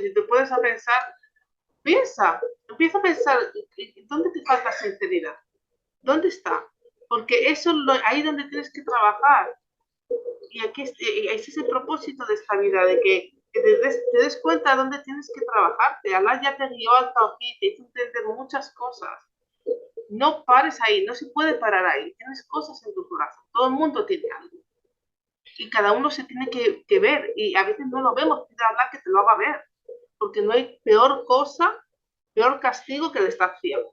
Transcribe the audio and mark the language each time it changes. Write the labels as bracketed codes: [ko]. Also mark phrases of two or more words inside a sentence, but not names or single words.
[es] Si te puedes a pensar, empieza a pensar, ¿dónde te falta sinceridad? ¿Dónde está? Porque eso es ahí donde tienes que trabajar. Y aquí ese es el propósito de esta vida, de que te des cuenta de dónde tienes que trabajarte. Allah ya te guió al tawhid, te hizo entender muchas cosas. No pares ahí, no se puede parar ahí. Tienes cosas en tu corazón. Todo el mundo tiene algo. Y cada uno se tiene que ver. Y a veces no lo vemos. Pide a Allah que te lo haga ver. Porque no hay peor cosa, peor castigo que el estar ciego.